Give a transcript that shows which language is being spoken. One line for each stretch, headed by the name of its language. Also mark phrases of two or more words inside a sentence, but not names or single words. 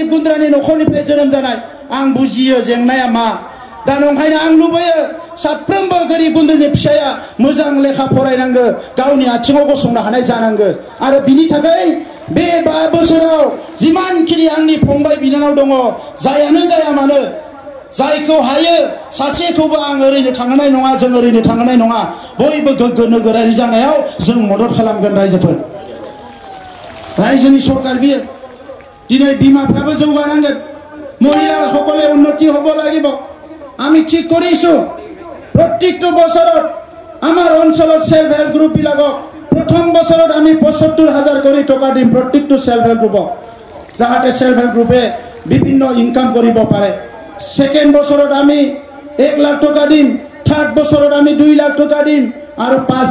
Bodo: गुन्द्रानि नखरनिफ्राय जोनोम जानाय आं बुजियो जेंनाया मा दा नंखायनो आं लुबैयो साफ्रोमबो गोरिब गुन्द्रानि फिसाया मोजां लेखा फरायनांगौ गावनि आथिङाव गसंनो हानाय जानांगौ आरो बिनि थाखाय बे 5 बोसोराव जिमानखिनि आंनि फंबाय बिनानाव दङ जायानो जाया मानो जायखौ हायो सासेखौबो आं ओरैनो थांनाय नङा जों ओरैनो थांनाय नङा बयबो गोग्गो नोगोरारि जानायाव जों मदद खालामगोन रायजोफोर रायजोनि सरकार बियो दिनै बिमाफ्राबो जौगानांगोन
Assamese: মহিলাসকলে উন্নতি হ'ব লাগিব আমি ঠিক কৰিছো প্ৰত্যেকটো বছৰত আমাৰ অঞ্চলত সেলফ হেল্প গ্ৰুপ বিলাকক প্ৰথম বছৰত আমি ৭৫,০০০ কোটি টকা দিম প্ৰত্যেকটো সেলফ হেল্প গ্ৰুপক যাতে সেলফ হেল্প গ্ৰুপে বিভিন্ন ইনকাম কৰিব পাৰে সেকেন্ড বছৰত আমি 1 লাখ টকা দিম থাৰ্ড বছৰত আমি 2 লাখ টকা দিম আৰু 5